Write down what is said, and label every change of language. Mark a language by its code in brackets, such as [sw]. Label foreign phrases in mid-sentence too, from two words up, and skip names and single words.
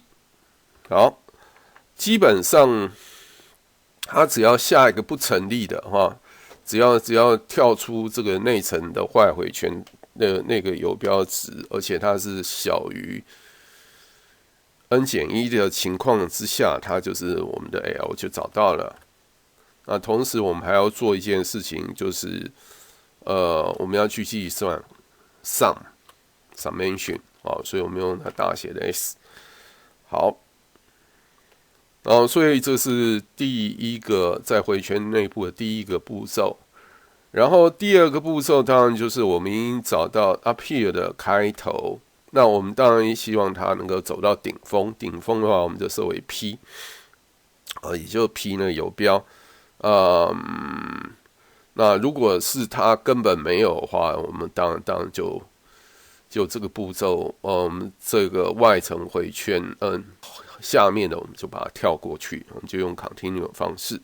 [zh] 好，基本上它只要下一個不成立的只要跳出這個內層的while回圈的那個游標值，而且它是小於 n 減1的情況之下，它就是我們的 L 就找到了。那同時我們還要做一件事情，就是我們要去計算 summation 所以我們用它大寫的 S。好，所以這是第一個在回圈內部的第一個步驟。然後第二個步驟當然就是我們已經找到 [en] up here [zh] 的開頭，那我們當然希望它能夠走到頂峰。頂峰的話，我們就設為 P，也就是 P 那個游標。那如果是它根本沒有的話，我們當然就這個步驟，這個外層回圈下面的我們就把它跳過去，我们就用 continue 的方式。